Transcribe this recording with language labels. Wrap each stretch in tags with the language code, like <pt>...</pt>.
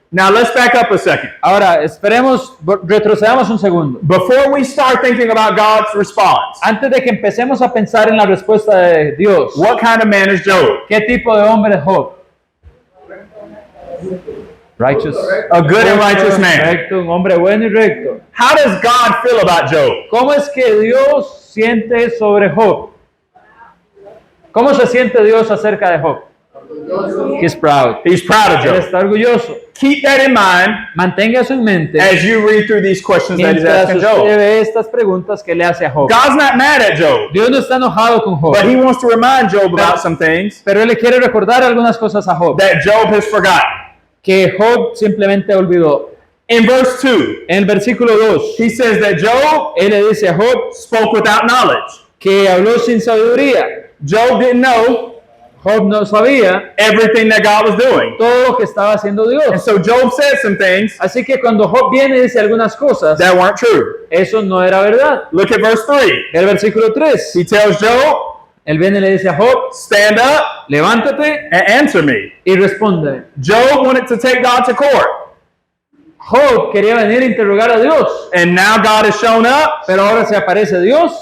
<en>Now let's back up a second.</en> <es>Ahora, retrocedamos un segundo.</es> <en>Before we start thinking about God's response,</en> <es>Antes de que empecemos a pensar en la respuesta de Dios,</es> <en>what kind of man is Job?</en> <es>¿qué tipo de hombre es Job?</es> <en>Righteous. A good and righteous man.</en> <es>Recto, un hombre bueno y recto.</es> <en>How does God feel about Job?</en> <es>¿Cómo es que Dios siente sobre Job? ¿Cómo se siente Dios acerca de Job?</es> <en>He's proud. He's proud of</en> <es>Él</es> <en>Job.</en> <es>está orgulloso.</es> <en>Keep that in mind</en> <es>Mantenga eso en mente</es> <en>as you read through these questions that he's</en> <es>mientras</es> <en>asking</en> <es>usted</es> <en>Job.</en> <es>ve estas preguntas que le hace a Job.</es> <en>God's not mad at Job,</en> <es>Dios no está enojado con Job,</es> <en>but he wants to remind Job about some things</en> <es>pero Él le quiere recordar algunas cosas a Job</es> <en>that Job has forgotten.</en> <es>que Job simplemente olvidó.</es> <en>In verse 2,</en> <es>En el versículo 2,</es> <en>he says that Job</en> <es>Él le dice a Job</es> <en>spoke without knowledge.</en> <es>que habló sin sabiduría.</es> <en>Job didn't know</en> <es>Job no sabía</es> <en>everything that God was doing.</en> <es>todo lo que estaba haciendo</es> <en>And</en> <es>Dios.</es> <en>so Job said some things</en> <es>Así que cuando Job viene y dice algunas cosas,</es> <en>that weren't true.</en> <es>eso no era verdad.</es> <en>Look at verse 3.</en> <es>El versículo 3,</es> <en>He tells Job,</en> <es>él viene y le dice a Job,</es> <en>stand up</en> <es>levántate</es> <en>and answer me.</en> <es>y responde.</es> <en>Job wanted to take God to court.</en> <es>Job quería venir a interrogar a Dios,</es> <en>And now God has shown up,</en> <es>pero ahora se aparece Dios</es>